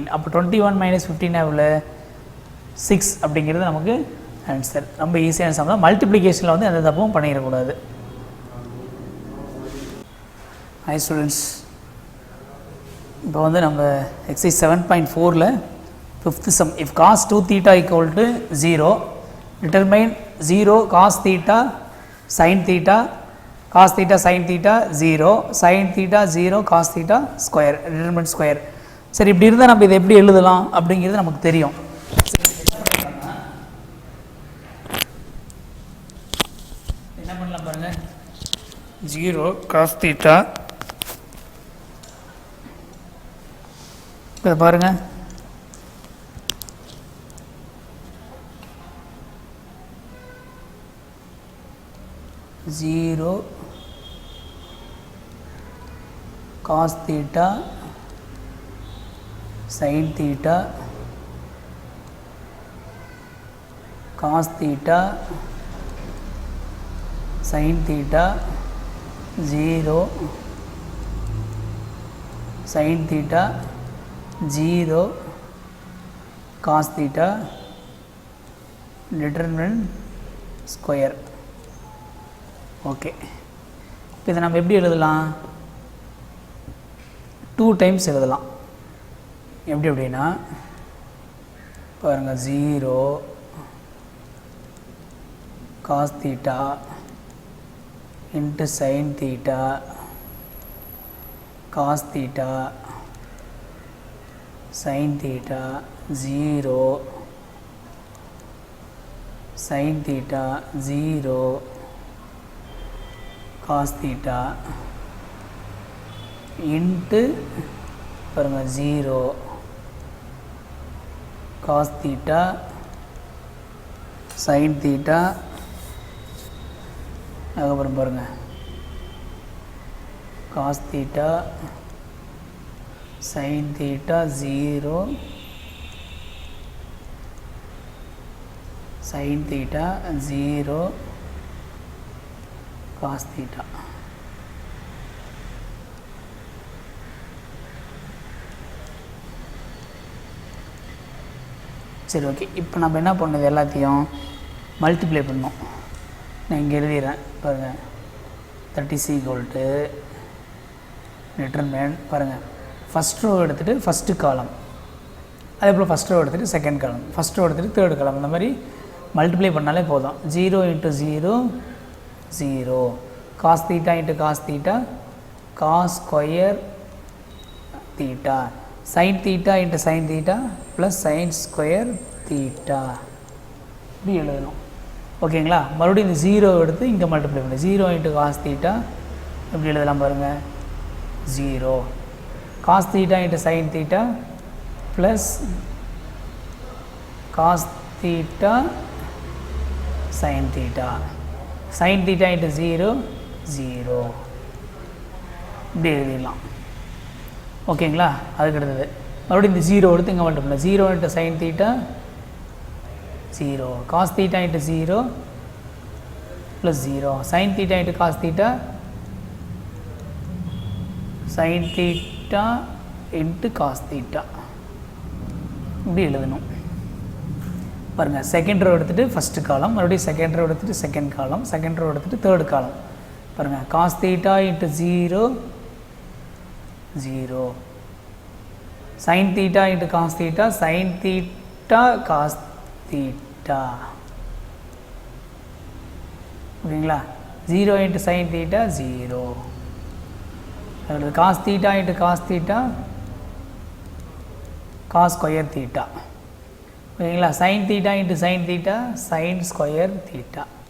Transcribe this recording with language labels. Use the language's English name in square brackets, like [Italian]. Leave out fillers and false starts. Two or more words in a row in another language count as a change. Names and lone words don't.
[Tamil] அப்போ 21 - 15 எவ்வளோ? 6 அப்படிங்கிறது நமக்கு ஆன்சர். ரொம்ப ஈஸியான சம் தான். மல்டிப்ளிகேஷனில் வந்து எந்த தப்பும் பண்ணிடக்கூடாது. [English] hi students, [Tamil] இப்போ வந்து நம்ம எக்ஸசைஸ் 7.4ல் 5th sum. [English] If cos 2 θ = 0, determine 0 cos θ sin θ cos θ sin θ 0 sin θ 0 cos θ ஸ்கொயர், determine ஸ்கொயர். [Tamil] சரி, இப்படி இருந்தால் நம்ம இதை எப்படி எழுதலாம் அப்படிங்கிறது நமக்கு தெரியும். என்ன பண்ணலாம் பாருங்கள். 0 cos θ, இதை பாருங்கள், [English] ஜீரோ cos θ sin θ cos θ sin θ 0 sin θ 0 cos θ, determine ஸ்கொயர். [Tamil] ஓகே, இப்போ இதை நம்ம எப்படி எழுதலாம்? 2 டைம்ஸ் எழுதலாம். எப்படி அப்படின்னா பாருங்கள், [English] 0 cos θ into sin θ cos θ sin θ 0 sin θ 0 cos θ into [Tamil] பாருங்கள் [English] 0 cos θ sin θ, [Tamil] அதுக்கப்புறம் பாருங்கள் [English] cos θ sin θ 0 sin θ 0 cos θ. [Tamil] சரி, ஓகே. இப்போ நம்ம என்ன பண்ணது, எல்லாத்தையும் மல்டிப்ளை பண்ணோம். நான் இங்கே எழுதிடுறேன் பாருங்கள். 30 determine பாருங்கள், [English] first row [Tamil] எடுத்துகிட்டு [English] first column, [Tamil] அதே போல் [English] first row [Tamil] எடுத்துகிட்டு [English] second column, first row [Tamil] எடுத்துகிட்டு [English] third column, [Tamil] இந்த மாதிரி மல்டிப்ளை பண்ணாலே போதும். [English] 0 × 0 0 cos θ × cos θ cos ஸ்கொயர் θ sin θ × sin θ ப்ளஸ் sin ஸ்கொயர் θ [Tamil] இப்படி எழுதணும். ஓகேங்களா? மறுபடியும் இந்த 0 எடுத்து இங்கே மல்டிப்ளை பண்ணி 0 × cos θ எப்படி எழுதலாம் பாருங்கள். [English] 0 cos θ × sin θ ப்ளஸ் cos θ sin θ sin θ × 0 0 [Tamil] இப்படி எழுதிடலாம். ஓகேங்களா? அதுக்கு அடுத்தது மறுபடியும் இந்த 0 எடுத்து இங்கே மல்டிப்ளை பண்ணலாம். [English] 0 × sin θ 0 cos θ × 0 ப்ளஸ் 0 sin θ × cos θ sin θ × cos θ [Tamil] இப்படி எழுதணும். பாருங்கள், [English] second row [Tamil] எடுத்துகிட்டு [English] first column, [Tamil] மறுபடியும் [English] second row [Tamil] எடுத்துகிட்டு [English] second column, second row [Tamil] எடுத்துகிட்டு [English] third column. பாருங்கள், cos θ இன்ட்டு 0 0, sin θ இன்ட்டு cos θ sin θ cos θ. ஓகேங்களா? 0 இன்ட்டு sin θ 0, அடுத்து cos θ இன்ட்டு cos θ cos ஸ்கொயர் θ. ஓகேங்களா? sin θ இன்ட்டு sin θ sin ஸ்கொயர் θ.